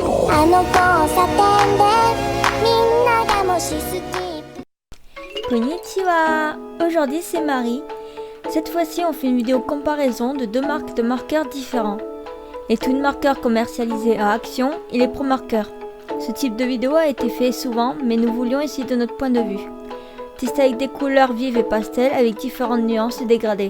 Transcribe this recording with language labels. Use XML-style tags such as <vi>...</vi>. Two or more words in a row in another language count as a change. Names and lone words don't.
<ja>あの交差点でみんながもし好き</ja> <fr>Konnichiwa! Aujourd'hui c'est Marie. Cette fois-ci on fait une vidéo comparaison de deux marques de marqueurs différents. Les Twin Markers commercialisés à Action et les Pro Markers. Ce type de vidéo a été fait souvent mais nous voulions essayer de notre point de vue. Tester avec des couleurs vives et pastel avec différentes nuances et dégradés.</fr>